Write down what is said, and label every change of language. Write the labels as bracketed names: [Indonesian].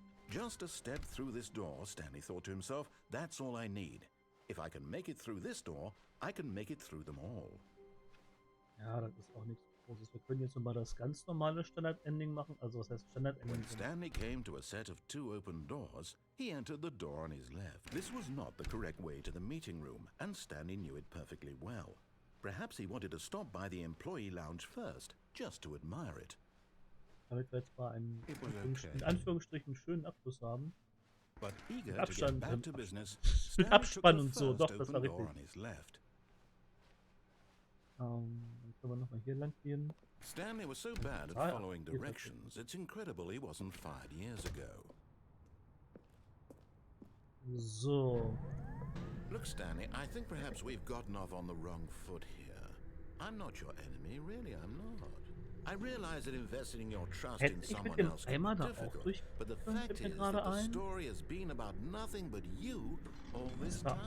[English] Just a step through this door, Stanley thought to himself, that's all I need. If I can make it through this door, I can make it through them all. [German] Ja, das ist auch nichts Großes. Wir können jetzt nochmal das ganz normale Standard-Ending machen. Also was heißt Standard-Ending? [English] When Stanley came to a set of 2 open doors, he entered the door on his left. This was not the correct way to the meeting room, and Stanley knew it perfectly well. Perhaps he wanted to stop by the employee lounge first, just to admire it. [German] Damit wir jetzt mal einen in Anführungsstrichen schönen Abschluss haben. Mit Abstand, mit Abspann und so, doch, das war richtig. Dann können wir nochmal hier lang gehen. [English] Stanley was so bad at following directions, it's incredible he wasn't fired years ago. So. Look, Stanley, I think perhaps we've gotten off on the wrong foot here. I'm not your enemy, really, I'm not. I realize that investing your trust in someone else can be difficult, but the fact is that the story has been about nothing but you all this time.